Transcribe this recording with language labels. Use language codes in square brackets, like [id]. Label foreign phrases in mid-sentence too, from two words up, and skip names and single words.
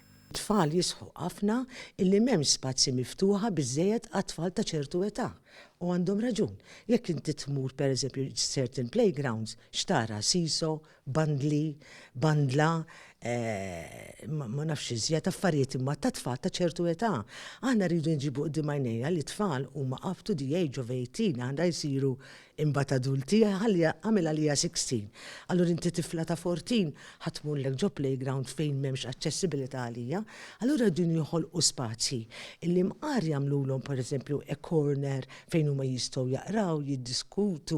[mt] Tfal jisħu ħafna illi m'hemmx spazji miftuħa biżżejjed għat-tfal ta' ċertu età. U għandhom raġun. Jekk inti tmur pereżempju [en] certain playgrounds, [mt] xtara siso, bandla, ma nafx iżjed affarijiet imma ta' tfal ta' ċertu età. Aħna rridu nġibu qudiem għajnejna li tfal huma [en] up to the age of 18 [mt] għandha jsiru imbagħad adulti għamilha li 16. Allura inti tifla ta' 14 ħatmurlek ġo playground fejn m'hemmx aċċessibilità għalija, allura din joħolqu spazji illi mqar jagħmluhom pereżempju [en] a corner [mt] fejn huma jistgħu jaqraw, jiddiskutu.